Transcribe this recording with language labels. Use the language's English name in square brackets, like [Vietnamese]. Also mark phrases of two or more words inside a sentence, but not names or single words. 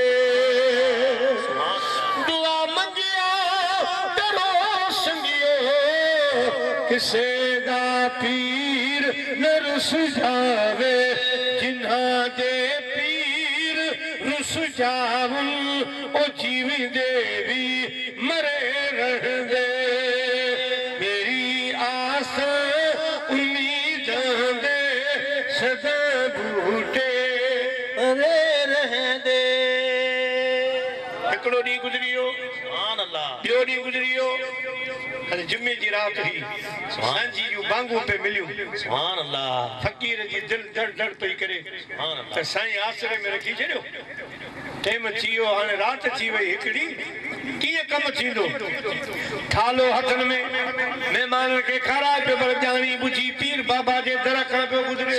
[Punjabi] ਦੁਆ ਮੰਗਿਆ ਕਰੋ ਸੰਗੀਓ ਕਿਸੇ ਦਾ ਪੀਰ ਨ ਰੁਸ ਜਾਵੇ ਜਿਨ੍ਹਾ ਦੇ ਪੀਰ ਰੁਸ ਜਾਵਨ ਓ ਜੀਵੀ ਦੇਵੀ ਮਰੇ ਰਹ ਦੇ ਮੇਰੀ ਆਸ ਉਮੀਦਾਂ ਦੇ ਸਦਾ ਬੂਟੇ ਅਰੇ ਰਹ ਦੇ [Sindhi] हिकिड़ो ॾींहुं गुज़रियो [Arabic] سبحان الله [Sindhi] ॿियो ॾींहुं गुज़रियो अरे जुमे जी रात हुई सांझी जूं बांगूं पे मिलियूं [Arabic] سبحان الله [Sindhi] फकीर जी दिल धड़ धड़ पई करे सुभान त अल्लाह साईं आसरे में रखी छॾियो टाइम थी वियो हाणे रात थी वई हिकिड़ी कीअं कमु थींदो थालो हथनि में महिमाननि खे खाराए पियो पर ॼाणी बुझी पीर बाबा जे दर खां पियो गुज़रे